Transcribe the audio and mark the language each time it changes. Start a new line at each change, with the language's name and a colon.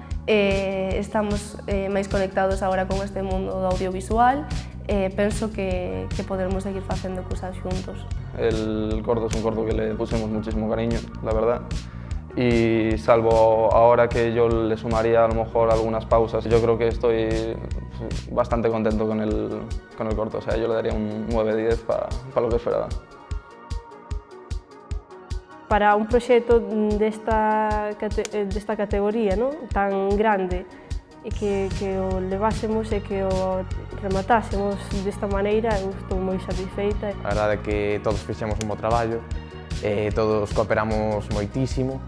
Galician: Estamos máis conectados agora con este mundo do audiovisual. Penso que podemos seguir facendo cosas xuntos.
Spanish: El corto es un corto que le pusimos muchísimo cariño, la verdad. Y salvo ahora que yo le sumaría a lo mejor algunas pausas, yo creo que estoy bastante contento con el corto. O sea, yo le daría un 9-10 para lo que esperaba.
Galician: Para un proxecto desta categoría, non? Tan grande, e que o levásemos e que o rematásemos desta maneira, eu estou moi satisfeita. A verdade é que todos fixemos un bo traballo, todos cooperamos moitísimo.